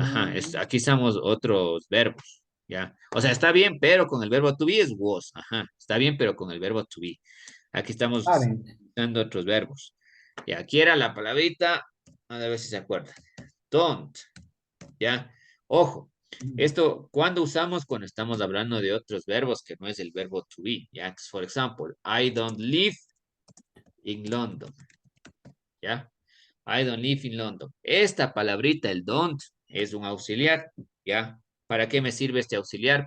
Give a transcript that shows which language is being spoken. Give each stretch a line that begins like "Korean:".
Spanish: ajá, aquí usamos otros verbos, ¿ya? O sea, está bien, pero con el verbo to be es was, ajá, está bien, pero con el verbo to be. Aquí estamos
English: Haven't.
Spanish: usando otros verbos. Y aquí era la palabrita, a ver si se acuerdan. Don't, ¿ya? Ojo, esto, ¿cuándo usamos? Cuando estamos hablando de otros verbos que no es el verbo to be, ¿ya?
English: For example, I don't live in London. ¿Ya? I don't live in London.
Spanish: Esta palabrita, el don't, es un auxiliar, ¿ya? ¿Para qué me sirve este auxiliar?